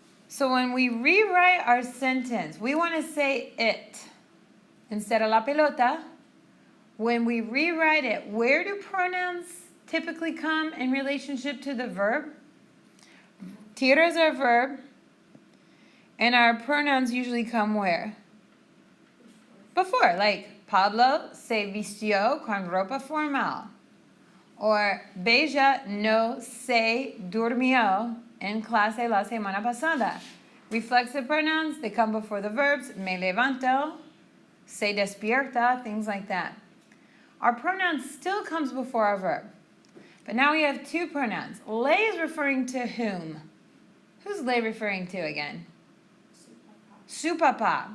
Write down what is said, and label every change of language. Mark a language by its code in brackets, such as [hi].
[en] So when we rewrite our sentence, we want to say it instead of [es] la pelota. [en] When we rewrite it, where do pronouns typically come in relationship to the verb? Tira is our verb, and our pronouns usually come where? Before, like [es] Pablo se vistió con ropa formal. Or Beja no se durmió en clase la semana pasada. [en] Reflexive pronouns, they come before the verbs. [es] Me levanto, se despierta, [en] things like that. Our pronoun still comes before our verb. But now we have 2 pronouns. Le is referring to whom? Who's le referring to again? [es] Su papa.